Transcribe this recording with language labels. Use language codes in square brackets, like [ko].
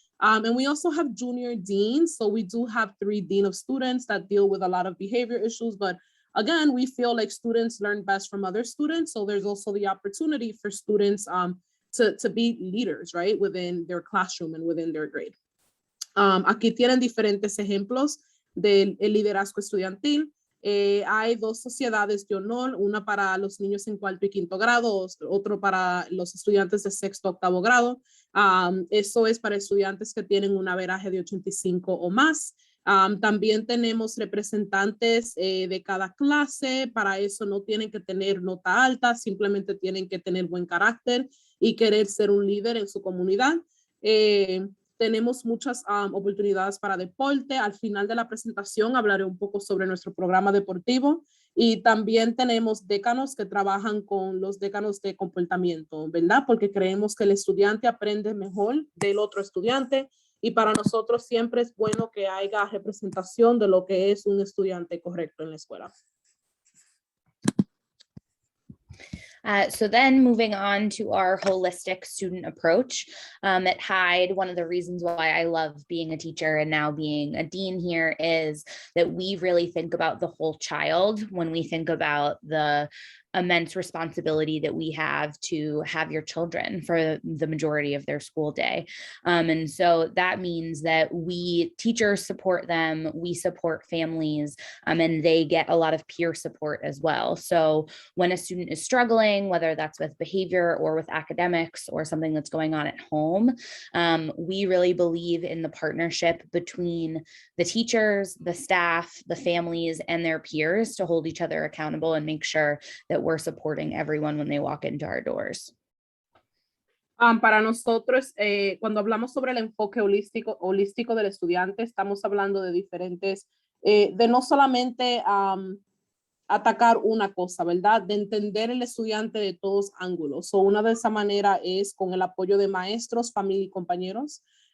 [en] And we also have junior deans. So we do have 3 dean of students that deal with a lot of behavior issues. But again, we feel like students learn best from other students. So there's also the opportunity for students to be leaders, right, within their classroom and within their grade. [es] Aquí tienen diferentes ejemplos del liderazgo estudiantil. Hay 2 sociedades de honor, una para los niños en 4º y 5º grado, otro para los estudiantes de 6º a 8º grado. Eso es para estudiantes que tienen un averaje de 85 o más. También tenemos representantes de cada clase. Para eso no tienen que tener nota alta, simplemente tienen que tener buen carácter y querer ser un líder en su comunidad. Tenemos muchas oportunidades para deporte. Al final de la presentación hablaré un poco sobre nuestro programa deportivo, y también tenemos decanos que trabajan con los decanos de comportamiento, ¿verdad? Porque creemos que el estudiante aprende mejor del otro estudiante, y para nosotros siempre es bueno que haya representación de lo que es un estudiante correcto en la escuela. [en] So then moving on to our holistic student approach at Hyde, one of the reasons why I love being a teacher and now being a dean here is that we really think about the whole child when we think about the immense responsibility that we have to have your children for the majority of their school day. And so that means that we teachers support them, we support families, and they get a lot of peer support as well. So when a student is struggling, whether that's with behavior or with academics or something that's going on at home, we really believe in the partnership between the teachers, the staff, the families, and their peers to hold each other accountable and make sure that we're supporting everyone when they walk into our doors. [es] Para nosotros, cuando hablamos sobre el enfoque holístico del estudiante, estamos hablando de diferentes, de no solamente atacar una cosa, ¿verdad? De entender el estudiante de todos ángulos. Una de esa manera es con el apoyo de maestros, familia y compañeros.